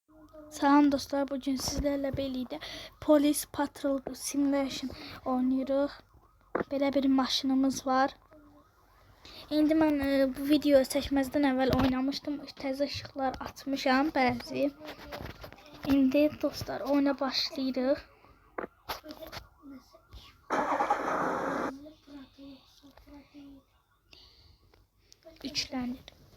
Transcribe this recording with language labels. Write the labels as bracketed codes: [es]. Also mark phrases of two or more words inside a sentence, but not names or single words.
[tr] Salam dostlar, bugün sizlerle birlikte Police Patrol Simulation oynuyoruz. [az] Belə bir maşınımız var. İndi mən bu videoyu çəkməzdən əvvəl oynamışdım. Təzə işıqlar açmışam bəzi. İndi dostlar oyuna başlayırıq. Üçlənir.